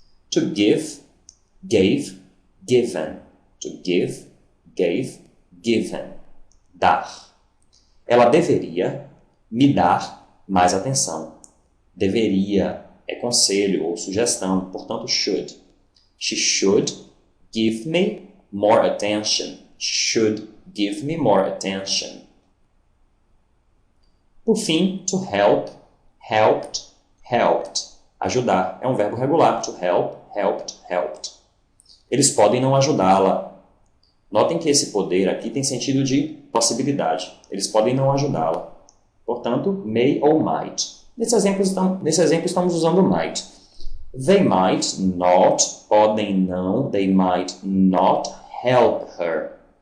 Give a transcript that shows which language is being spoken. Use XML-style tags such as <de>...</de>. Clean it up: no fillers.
<en>To give, gave, given. To give, gave, given.</en> <pt>Dar. Ela deveria me dar mais atenção. Deveria é conselho ou sugestão, portanto, should.</pt> <en>She should give me more attention. Should give me more attention.</en> <pt>Por fim,</pt> <en>to help, helped, helped.</en> <pt>Ajudar é um verbo regular.</pt> <en>To help, helped, helped.</en> <pt>Eles podem não ajudá-la. Notem que esse poder aqui tem sentido de possibilidade. Eles podem não ajudá-la. Portanto, may ou might. Nesse exemplo estamos usando might.</pt> <en>They might not,</en> <pt>podem não,</pt> <en>they might not help her.</en>